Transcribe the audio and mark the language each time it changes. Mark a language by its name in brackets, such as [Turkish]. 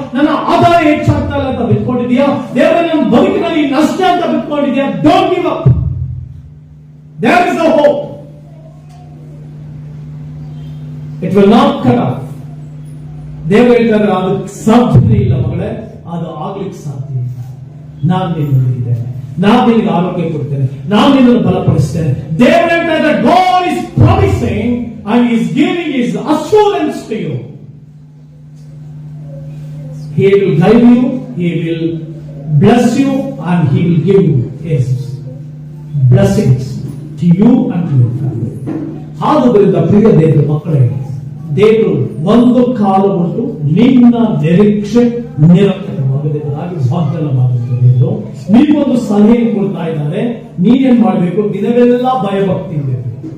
[Kannada] ನನ್ನ ಆದಾಯ ಹೆಚ್ಚಾಗ್ತಾ ಇಲ್ಲ ಅಂತ ಬಿಟ್ಕೊಂಡಿದೀಯಾ? ದೇವರ ನನ್ನ ಬದುಕಿನಲ್ಲಿ ನಷ್ಟ ಅಂತ ಬಿಟ್ಕೊಂಡಿದೀಯಾ? [English] Don't give up. There is a hope. It will not cut off. [Kannada] ದೇವರು ಹೇಳ್ತಾರೆ, ಅದಕ್ಕೆ ಸಾಧ್ಯತೆ ಇಲ್ಲ ಮಗಳೇ, ಅದು ಆಗ್ಲಿಕ್ಕೆ ಸಾಧ್ಯ ಇಲ್ಲ. ನಾನು ನಿನ್ನೊಂದಿಗಿದ್ದೇನೆ, ನಾನು ನಿನಗೆ ಆರೋಗ್ಯ ಕೊಡ್ತೇನೆ, ನಾನು ನಿನ್ನನ್ನು ಬಲಪಡಿಸ್ತೇನೆ. ದೇವರು ಹೇಳ್ತಾ ಇದ್ದಾರೆ, [English] God is promising and He is giving His assurance to you. He will guide you, He will bless you, and He will give you His blessings to you and to your family. [Kannada] ಆದುದರಿಂದ ಪ್ರಿಯ ದೇವರ ಮಕ್ಕಳೇ, ದೇವರು ಒಂದು ಕಾಲ ಬಿಟ್ಟು ನಿನ್ನ ನಿರೀಕ್ಷೆ ನಿರಂತರವಾಗಬೇಕಾಗಿ ವಾಗ್ದಾನ ಮಾಡುತ್ತದೆ. ನೀವೊಂದು ಸಲಹೆ ಕೊಡ್ತಾ ಇದ್ದಾರೆ. ನೀವೇನ್ ಮಾಡಬೇಕು? ದಿನವೆಲ್ಲ ಭಯಭಕ್ತಿ ಇರಬೇಕು.